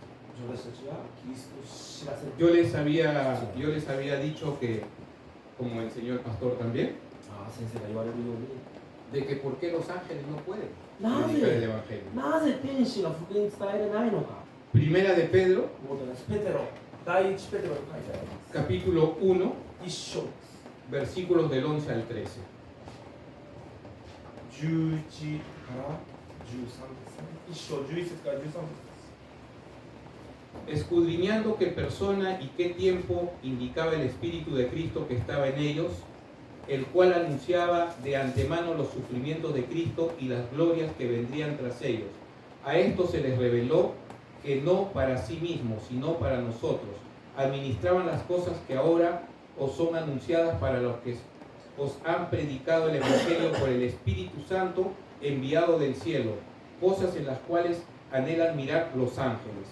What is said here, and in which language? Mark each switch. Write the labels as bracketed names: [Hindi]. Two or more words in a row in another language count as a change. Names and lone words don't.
[Japanese] 私たちがキリストを知らせる。 [Spanish] Yo les había dicho que, como enseñó el pastor también, [Japanese] 先生が言われるように、 [Spanish] de que por qué los ángeles no pueden [Japanese] な [Spanish] predicar el [Japanese] ぜ [Spanish] Evangelio. [Japanese] なぜ天使が福音伝えれないのか。 [Spanish] Primera de Pedro, [Japanese] もうですペテロ、第一ペテロに書いてあります。 [Spanish] capítulo 1, [Japanese] 一章です。 [Spanish] versículos del 11 al 13. [Japanese] 11 から13ですね。一章11節から13節。 [Spanish] Escudriñando qué persona y qué tiempo indicaba el Espíritu de Cristo que estaba en ellos, el cual anunciaba de antemano los sufrimientos de Cristo y las glorias que vendrían tras ellos. A esto se les reveló que no para sí mismos, sino para nosotros, administraban las cosas que ahora os son anunciadas para los que os han predicado el Evangelio por el Espíritu Santo enviado del cielo, cosas en las cuales anhelan mirar los ángeles.